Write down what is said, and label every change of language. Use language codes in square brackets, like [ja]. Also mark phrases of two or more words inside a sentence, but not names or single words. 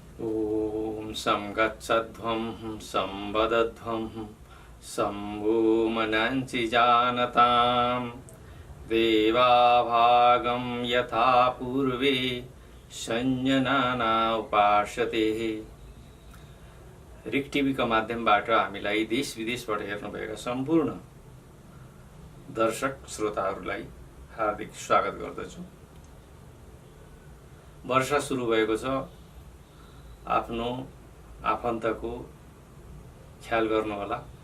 [sa] ॐ सं गच्छध्वं सं वदध्वं शम्भुमनञ्चि जानतां देवाभागं यथा पूर्वे संयनाना उपासते। [ne] रिक टिभीका माध्यमबाट हामीलाई देश विदेशबाट हेर्नुभएका सम्पूर्ण दर्शक श्रोताहरूलाई हार्दिक स्वागत गर्दछु। वर्षा सुरु भएको छ। आफ्नो आफन्तको ख्याल गर्नुहोला।